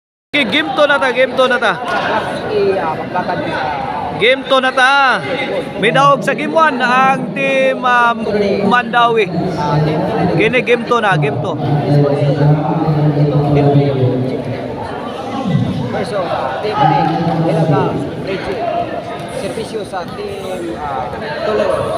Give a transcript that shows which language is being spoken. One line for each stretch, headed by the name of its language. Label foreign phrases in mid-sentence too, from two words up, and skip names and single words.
Cebuano: Okay, game to na ta, game to na ta. Game to na ta. May daog sa game 1 ang team Mandawi. Kini game to na, game to. So, team ni Ilaga, Reggie. Servisyo sa team Toledo.